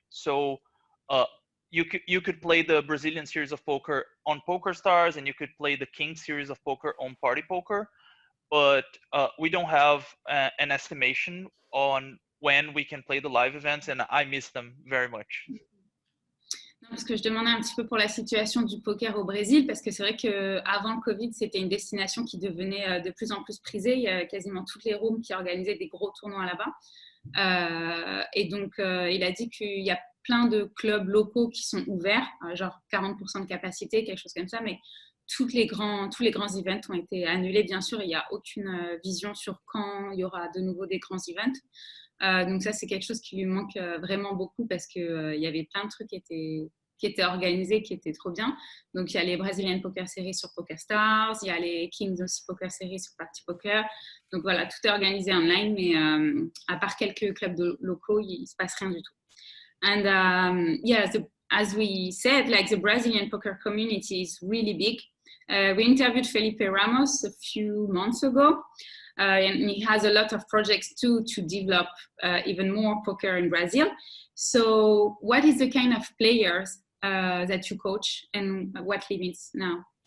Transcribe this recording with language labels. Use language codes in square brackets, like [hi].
[en] So you could play the Brazilian series of poker on PokerStars, and you could play the King series of poker on Party Poker, but we don't have an estimation on when we can play the live events, and I miss them very much. [fr] Non, parce que je demandais un petit peu pour la situation du poker au Brésil, parce que c'est vrai qu'avant le Covid, c'était une destination qui devenait de plus en plus prisée. Il y a quasiment toutes les rooms qui organisaient des gros tournois là-bas. Et donc, il a dit qu'il y a plein de clubs locaux qui sont ouverts, genre 40% de capacité, quelque chose comme ça, mais tous les grands events ont été annulés. Bien sûr, il n'y a aucune vision sur quand il y aura de nouveau des grands events. Donc ça, c'est quelque chose qui lui manque vraiment beaucoup parce qu'il y avait plein de trucs qui étaient organisés, qui étaient trop bien. Donc, il y a les Brazilian Poker Series sur PokerStars, il y a les Kings aussi Poker Series sur Party Poker. Donc voilà, tout est organisé online, mais à part quelques clubs locaux, il ne se passe rien du tout. [en] And yeah, as we said, like the Brazilian poker community is really big. We interviewed Felipe Ramos a few months ago. And he has a lot of projects too to develop even more poker in Brazil. So what is the kind of players that you coach and what limits now?